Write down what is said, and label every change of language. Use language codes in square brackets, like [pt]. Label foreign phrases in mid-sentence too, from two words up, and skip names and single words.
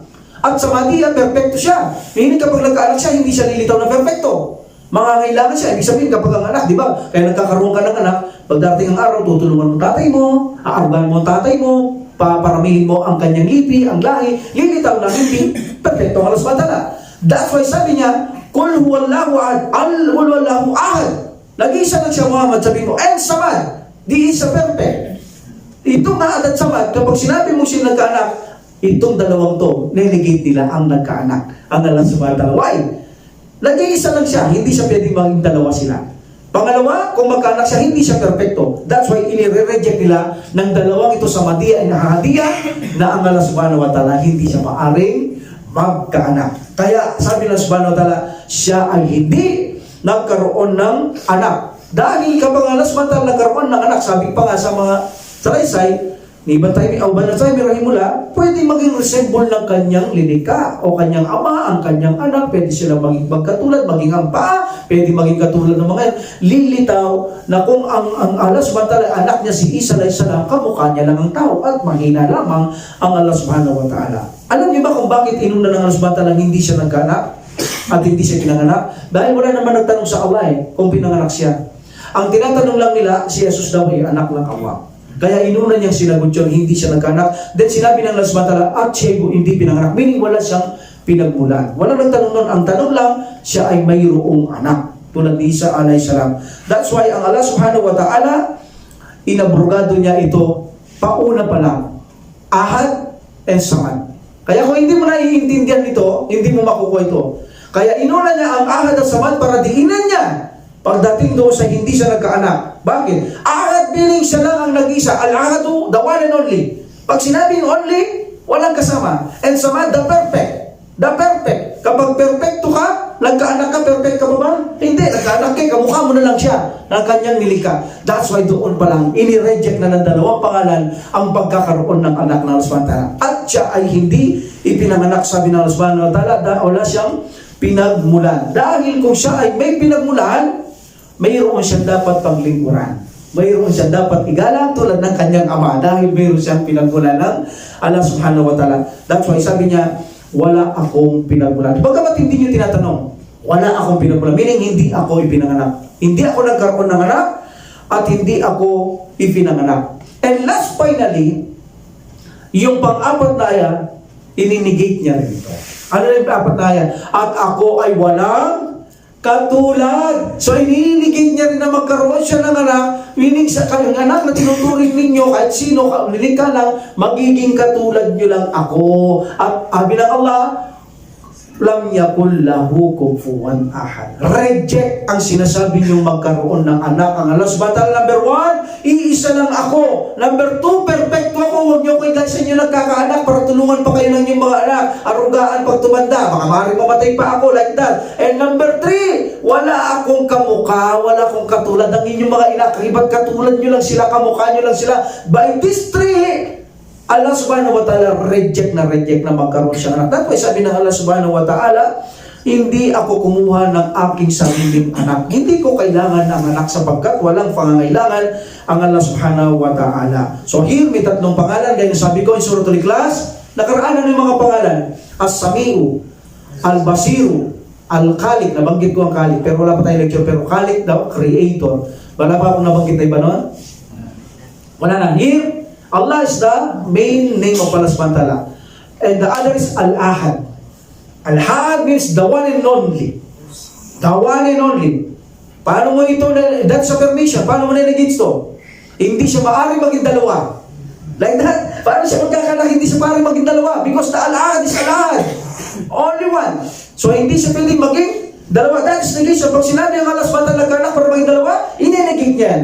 [tl] At samadiyya, perfecto siya. Meaning kapag nagkaanak siya, hindi siya lilitaw na perfecto. Mangangailangan siya. Ibig sabihin kapag ang anak, di ba? Kaya nagkakaroon ka ng anak, pagdating ang araw, tutulungan mo tatay mo, aarugan mo tatay mo, paparamihin mo ang kanyang lipi, ang lahi, lilitaw na hindi, perfecto ang [ar] الله سبحانه وتعالى. [en] That's why [tl] sabi niya, [ar] قل هو الله أحد، هو الله أحد. [tl] Nag-iisa lang siya Muhammad, sabi mo, and samad, di isa perfect. Itong ahad at samad, kapag sinabi mo siya nagkaanak, itong dalawang to, nelegate nila ang nagkaanak, ang [ar] الله سبحانه وتعالى. [en] Why? [tl] Nag-iisa lang siya, hindi siya pwedeng maging dalawa sila. Pangalawa, kung magkaanak siya, hindi siya perfecto. [en] That's why [tl] inire-reject nila ng dalawang ito sa madiya at nahahadiya na ang [ar] الله سبحانه وتعالى [tl] hindi siya maaring magkaanak. Kaya sabi ng [ar] سبحانه وتعالى, [tl] siya ay hindi nagkaroon ng anak. Dahil kapag [ar] الله سبحانه وتعالى [tl] nagkaroon ng anak, sabi pa nga sa mga salaysay, ni Bantay o Bantay Rahimullah, pwede maging resemble ng kanyang linika o kanyang ama, ang kanyang anak, pwede sila maging magkatulad, maging ang paa, pwede maging katulad ng mga lilitaw na kung ang [ar] الله سبحانه وتعالى, [tl] anak niya si Isa [ar] عليه السلام, [tl] kamukha niya lang ang tao at mahina lamang ang [ar] الله سبحانه وتعالى. [tl] Alam niyo ba kung bakit inuna ng [ar] الله سبحانه وتعالى [tl] hindi siya nagkaanak at hindi siya pinanganak? Dahil wala naman nagtanong sa Allah kung pinanganak siya. Ang tinatanong lang nila, si Jesus daw ay anak ng Allah. Kaya inuna niyang sinagot yun, hindi siya nagkaanak. Then sinabi ng [ar] الله سبحانه وتعالى, [tl] at siya hindi pinanganak. Meaning wala siyang pinagmulan. Wala nang tanong nun. Ang tanong lang, siya ay mayroong anak. Tulad ni Isa [ar] عليه السلام. [en] That's why [tl] ang [ar] الله سبحانه وتعالى, [tl] inabrogado niya ito, pauna pa lang. [en] Ahad and samad. [tl] Kaya kung hindi mo naiintindihan ito, hindi mo makukuha ito. Kaya inuna niya ang ahad at samad para diinan niya. Pagdating doon sa hindi siya nagkaanak. Bakit? Ahad meaning siya lang ang nag-isa. Al-ahadu, [en] the one and only. [tl] Pag sinabing only, walang kasama. [en] And samad, the perfect. The perfect. [tl] Kapag perfecto ka, nagkaanak ka, perfect ka ba ba? Hindi, nagkaanak ka, kamukha mo na lang siya ng kanyang nilika. [en] That's why [tl] doon pa lang, inireject na ng dalawang pangalan ang pagkakaroon ng anak ng [ar] الله سبحانه وتعالى. [tl] At siya ay hindi ipinanganak, sabi ng [ar] الله سبحانه وتعالى, [tl] dahil wala siyang pinagmulan. Dahil kung siya ay may pinagmulan, mayroon siyang dapat paglingkuran. Mayroon siyang dapat igalang tulad ng kanyang ama dahil mayroon siyang pinagmulan ng [ar] الله سبحانه وتعالى. [en] That's why [tl] sabi niya, wala akong pinagmulan. Bagamat hindi niyo tinatanong, wala akong pinagmulan. Meaning hindi ako ipinanganak. Hindi ako nagkaroon ng anak at hindi ako ipinanganak. [en] And last finally, [tl] yung pang-apat na ayan, ininegate niya rin ito. Ano na yung pang-apat na ayan? At ako ay walang katulad. So, iniinigit niya rin na magkaroon siya ng anak, meaning sa kanyang anak na tinuturing ninyo, kahit sino, nilikha lang, magiging katulad nyo lang ako. At sabi ng Allah, [ar] لم يكن له كفوا أحد. [tl] Reject ang sinasabi niyong magkaroon ng anak. Ang [ar] الله سبحانه وتعالى, [tl] number 1, iisa lang ako. Number 2, perfecto ako. Huwag niyo kayo guys sa inyo nagkakaanak para tulungan pa kayo ng inyong mga anak. Arugaan pag tumanda. Baka maaaring mamatay pa ako [en] like that. And number 3, [tl] wala akong kamukha, wala akong katulad ng inyong mga anak. Iba't katulad niyo lang sila, kamukha niyo lang sila. [en] By these 3, [ar] الله سبحانه وتعالى [tl] reject na magkaroon siya ng anak. [en] That's why [tl] sabi ng [ar] الله سبحانه وتعالى, [tl] hindi ako kumuha ng aking sariling anak. Hindi ko kailangan ng anak sapagkat walang pangangailangan ang [ar] الله سبحانه وتعالى. [en] So here [tl] may tatlong pangalan. Gaya sabi ko in Suratul Ikhlas, nakaraan na yung mga pangalan. As-Sami'u, Al-Basiru, Al-Khaliq, nabanggit ko ang Khaliq, pero wala pa tayong lecture, pero Khaliq daw, creator. Wala pa akong nabanggit na iba nun? Wala na. [en] Here, Allah is the main name of [ar] الله سبحانه وتعالى. [en] And the other is Al-Ahad. Al-Ahad means the one and only. The one and only. [tl] Paano mo ito, [en] that's affirmation, [tl] paano mo nilagay ito? Hindi siya maaari maging dalawa. [en] Like that. [tl] Paano siya magkakala, hindi siya maaari maging dalawa? [en] Because the Al-Ahad is Al-Ahad. Only one. [tl] So hindi siya pwedeng maging dalawa. [en] That is negation. [tl] Pag sinabi ang [ar] الله سبحانه وتعالى [tl] nagkaanak para maging dalawa, ini-negate yan.